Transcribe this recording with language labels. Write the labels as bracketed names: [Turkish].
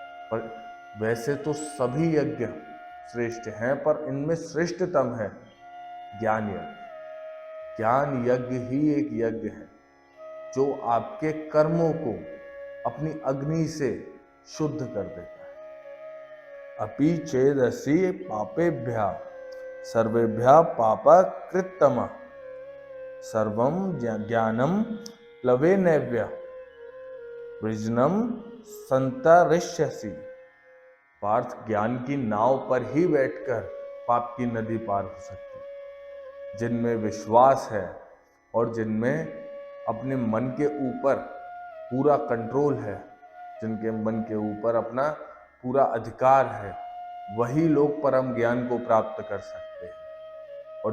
[Hindi] पर वैसे तो सभी यज्ञ श्रेष्ठ हैं, पर इनमें श्रेष्ठतम है ज्ञान यज्ञ। ज्ञान यज्ञ ही एक यज्ञ है जो आपके कर्मों को अपनी अग्नि से शुद्ध कर देता है। [Sanskrit] अपि चेदसि पापेभ्यः सर्वेभ्यः पापकृत्तमः सर्वं ज्ञानम प्लवेनैव्यः वृजनम संतरिष्यसि। [Hindi] पार्थ, ज्ञान की नाव पर ही बैठकर पाप की नदी पार हो सकती है। जिनमें विश्वास है और जिनमें अपने मन के ऊपर पूरा कंट्रोल है, जिनके मन के ऊपर अपना पूरा अधिकार है, वही लोग परम ज्ञान को प्राप्त कर सकते हैं।